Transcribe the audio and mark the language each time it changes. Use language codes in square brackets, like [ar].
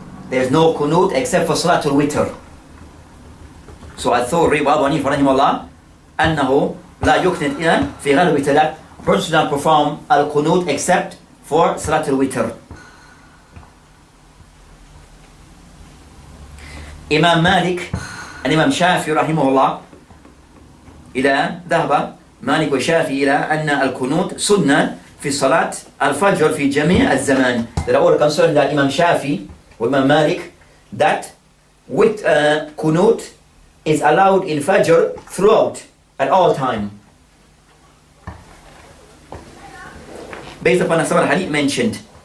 [en] There's no Qunoot except for Salatul Witr. So al-Thawri wa Abu Hanifa rahimahullah, [ar] أنه لا يقنط إلا في غير الوتر, [en] that a person should not perform al-Qunoot except for Salatul Witr. Imam Malik and Imam Shafi rahimahullah [ar] ذهب مالك وشافعي إلى أن القنوت سنة في صلاة الفجر في جميع الزمان. [en] There are all concerned that Imam Shafi or Imam Malik that with Qunoot is allowed in Fajr throughout, at all time. Based upon some of the hadith mentioned.